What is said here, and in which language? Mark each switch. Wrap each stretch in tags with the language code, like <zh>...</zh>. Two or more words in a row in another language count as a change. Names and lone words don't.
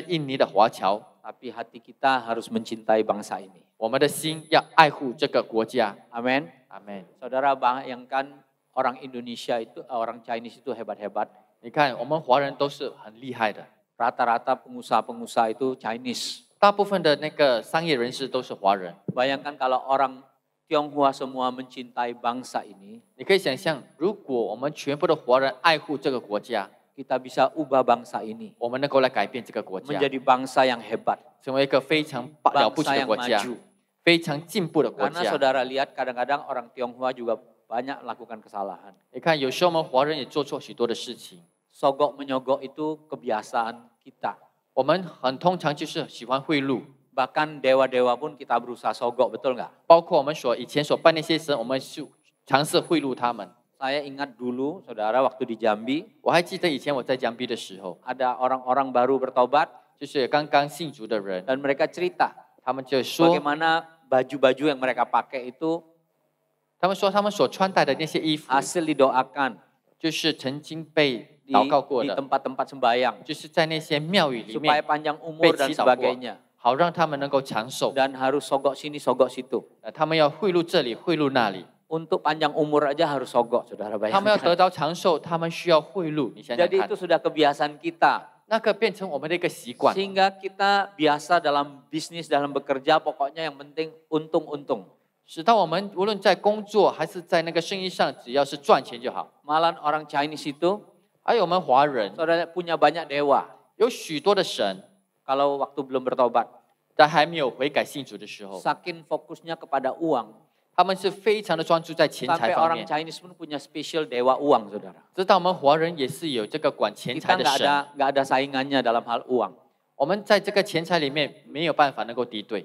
<id>Tapi hati kita harus mencintai bangsa ini.</id> <zh>我们的心要爱护这个国家。</zh> <id>Amin.</id> <zh>阿门。</zh> <id>Saudara bayangkan orang Indonesia itu, orang Chinese itu hebat-hebat.</id> <zh>你看，我们华人都是很厉害的，</zh> <id>Rata-rata pengusaha-pengusaha itu Chinese.</id> <zh>大部分的那个商业人士都是华人。</zh> <id>Bayangkan kalau orang Tionghoa semua mencintai bangsa ini,</id> <zh>你可以想象，如果我们全部的华人爱护这个国家，</zh> <id>kita bisa ubah bangsa ini</id> <zh>我们能够来改变这个国家，</zh> <id>menjadi bangsa yang hebat,</id> <zh>成为一个非常了不起</zh> <id>bangsa</id> <zh>的</zh> <id>yang</id> <zh>国家，</zh> <id>maju.</id> <zh>非常进步的国</zh> <id>Karena</id> <zh>家。</zh> <id>saudara lihat kadang-kadang orang Tionghoa juga banyak lakukan kesalahan.</id> <zh>你看，有时候我们华人也做错许多的事情，</zh> <id>Sogok menyogok itu kebiasaan kita.</id> <zh>我们很通常就是喜欢贿赂，</zh> <id>Bahkan dewa-dewa pun kita berusaha sogok, betul nggak?</id> <zh>包括我们以前所拜那些神，我们是尝试贿赂他们。</zh> <id>Saya ingat dulu, saudara, waktu di Jambi,</id> <zh>我还记得以前我在江边的时候，</zh> <id>ada orang-orang baru bertobat</id> <zh>就是刚刚信主的人，</zh> <id>dan mereka cerita</id> <zh>他们就说，</zh> <id>bagaimana baju-baju yang mereka pakai itu</id> <zh>他们说他们所穿戴的那些衣服，</zh> <id>hasil didoakan</id> <zh>就是曾经被</zh> <id>di,</id> <zh>祷告过</zh> <id>di</id> <zh>的，</zh> <id>tempat-tempat sembahyang</id> <zh>就是在那些庙宇里</zh> <id>supaya</id> <zh>面</zh> <id>panjang umur dan</id> <zh>被祈祷过，</zh> <id>sebagainya.</id> <zh>好让他们能够长寿。</zh> <id>Dan harus sogok sini, sogok situ.</id> <zh>他们要贿赂这里，贿赂那里，</zh> <id>Untuk panjang umur aja harus sogok, saudara</id> <zh>他们要</zh> <id>bayangkan.</id> <zh>得到长寿，他们需要贿赂。你想想</zh> <id>Jadi</id> <zh>看</zh> <id>itu，sudah kebiasaan kita.</id> <zh>那个变成我们的一个习惯，</zh> <id>Sehingga kita biasa dalam bisnis, dalam bekerja, pokoknya yang penting untung-untung.</id> <zh>使到我们无论在工作还是在那个生意上，只要是赚钱就好。</zh> <id>Malah orang Chinese itu,</id> <zh>还有我们华人</zh> <id>saudara punya banyak dewa.</id> <zh>有许多的神，</zh> <id>Kalau waktu belum bertobat.</id> <zh>在还没有悔改信主的时候，</zh> <id>Saking fokusnya kepada uang.</id> <zh>他们是非常的专注在钱财</zh> <id>Sampai</id> <zh>方</zh> <id>orang</id> <zh>面。</zh> <id>Chinese pun punya special dewa uang, saudara.</id> <zh>知道我们华人也是有这个管钱</zh> <id>Kita</id> <zh>财的神，</zh> <id>nggak ada saingannya dalam hal uang.</id> <zh>我们在这个钱财里面没有办法能够敌对。</zh>